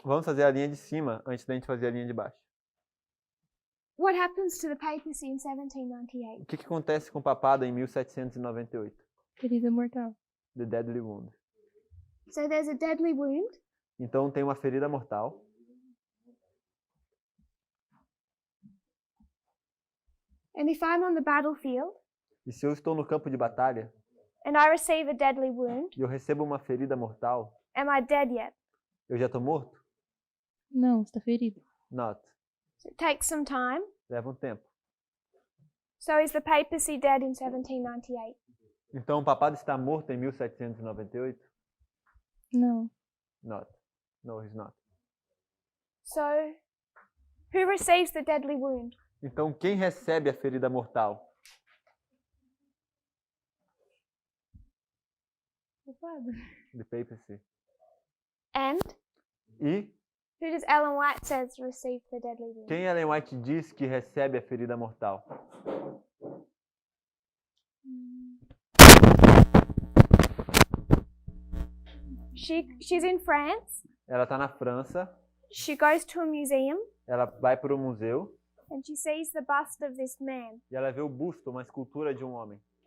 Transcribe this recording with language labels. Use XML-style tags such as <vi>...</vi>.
<pt>vamos fazer a linha de cima antes da gente fazer a linha de baixo.</pt> <en>What happens to the papacy in 1798?</en> <pt>O que acontece com o papado em 1798? Ferida mortal.</pt> <en>The Deadly Wound. So there's a deadly wound.</en> <pt>Então tem uma ferida mortal.</pt> <en>And if I'm on the battlefield</en> <pt>E se eu estou no campo de batalha</pt> <en>and I receive a deadly wound,</en> <pt>e eu recebo uma ferida mortal,</pt> <en>am I dead yet?</en> <pt>eu já estou morto? Não, está ferido.</pt> <en>Not. So it takes some time.</en> <pt>Leva um tempo.</pt> <en>So is the papacy dead in 1798?</en> <pt>Então o papado está morto em 1798? Não.</pt> <en>Not. No, he's not. So who receives the deadly wound?</en> <pt>Então quem recebe a ferida mortal? Culpado.</pt> <en>The papacy. And</en> <pt>E</pt> <en>who does Ellen White says receive the deadly wound?</en> <pt>quem Ellen White diz que recebe a ferida mortal?</pt> <en>She's in France.</en> <pt>Ela está na França,</pt> <en>She goes to a museum</en> <pt>ela vai para o museu</pt> <en>and she sees the bust of this man.</en> <pt>e ela vê o busto, uma escultura de um homem.</pt>